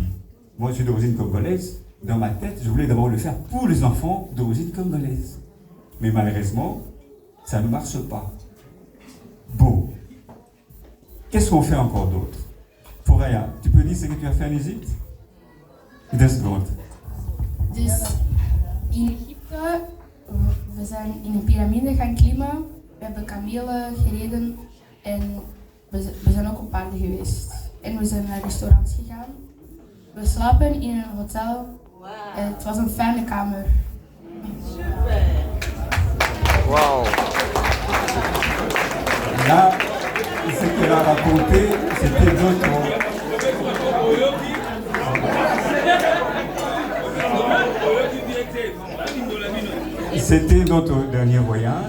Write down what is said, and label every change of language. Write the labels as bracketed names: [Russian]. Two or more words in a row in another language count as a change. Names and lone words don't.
[French] Moi je suis d'origine congolaise. Dans ma tête, je voulais d'abord le faire pour les enfants d'origine congolaise. Mais malheureusement, ça ne marche pas. Bon. Qu'est-ce qu'on fait encore d'autre? Foraya, tu peux dire ce que tu as fait en Égypte? 2 secondes. [Dutch] Dus in Egypte, we zijn in een piramide gaan klimmen, we hebben kamelen gereden en we zijn ook op paarden geweest. En we zijn naar restaurants gegaan. We slapen in een hotel. Het was een fijne kamer. [French] Super. Wow. Là, ce qu'elle a raconté, c'était d'autres. C'était notre dernier voyage.